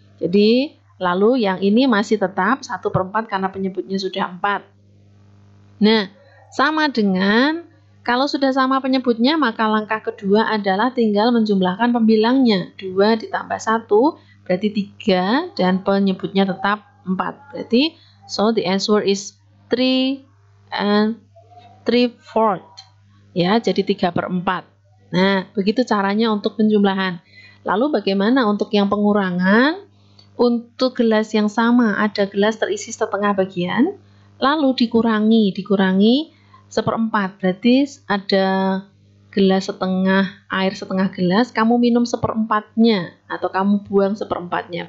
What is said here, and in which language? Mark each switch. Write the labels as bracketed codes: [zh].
[id] Jadi, lalu yang ini masih tetap 1/4 karena penyebutnya sudah 4. Nah, sama dengan, kalau sudah sama penyebutnya, maka langkah kedua adalah tinggal menjumlahkan pembilangnya. 2 ditambah 1, berarti 3, dan penyebutnya tetap 4. [en] Berarti, so the answer is 3 and 3/4. [id] Ya, jadi 3/4. Nah, begitu caranya untuk penjumlahan. Lalu bagaimana untuk yang pengurangan? Untuk gelas yang sama, ada gelas terisi setengah bagian, lalu dikurangi 1/4. Berarti ada gelas setengah, air setengah gelas, kamu minum 1/4-nya, atau kamu buang 1/4-nya.